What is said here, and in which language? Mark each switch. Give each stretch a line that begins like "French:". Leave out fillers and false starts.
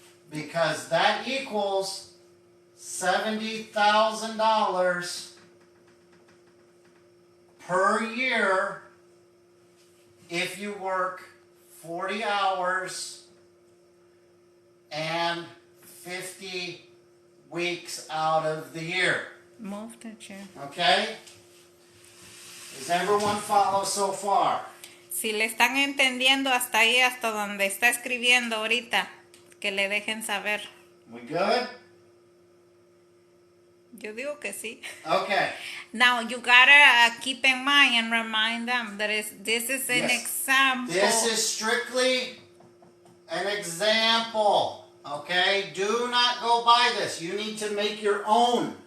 English: Because that equals $70,000 per year if you work 40 hours and 50 weeks out of the year. Move the chair. Okay? Does everyone follow so far?
Spanish: Si le están entendiendo hasta ahí, hasta donde está escribiendo ahorita, que le dejen saber.
English: We good?
Spanish: Yo digo que sí.
English: Okay. Now, you gotta keep in mind and remind them that this is an Yes. example. This is strictly an example. Okay? Do not go by this. You need to make your own.